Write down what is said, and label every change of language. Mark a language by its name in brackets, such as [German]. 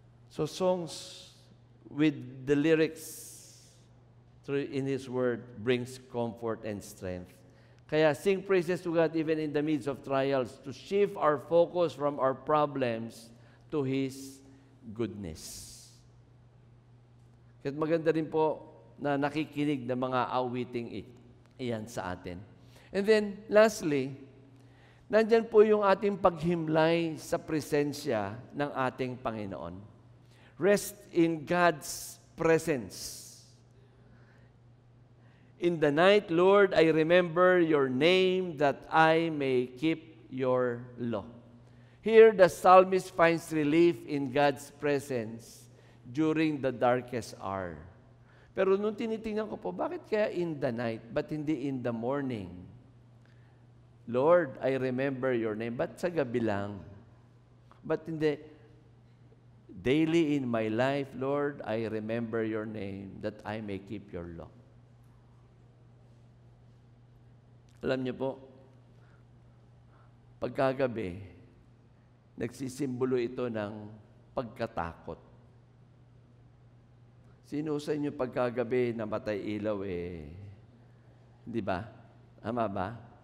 [English] So songs with the lyrics in His Word brings comfort and strength. Kaya sing praises to God even in the midst of trials to shift our focus from our problems to His goodness. [Filipino] Kaya maganda rin po na nakikinig ng mga awiting iyan sa atin. [English] And then, lastly, [Filipino] nandyan po yung ating paghimlay sa presensya ng ating Panginoon. [English] Rest in God's presence. In the night, Lord, I remember your name that I may keep your law. Here, the psalmist finds relief in God's presence during the darkest hour. [Filipino] Pero nung tinitingnan ko po, bakit kaya [English] in the night, [Filipino] but hindi [English] in the morning? Lord, I remember your name. [Filipino] Ba't sa gabi lang? [English] But hindi, daily in my life, Lord, I remember your name that I may keep your law. [Filipino] Alam niyo po, pagkagabi, nagsisimbolo ito ng pagkatakot. Sino sa inyo pagkagabi namatay ilaw di ba? Tama ba?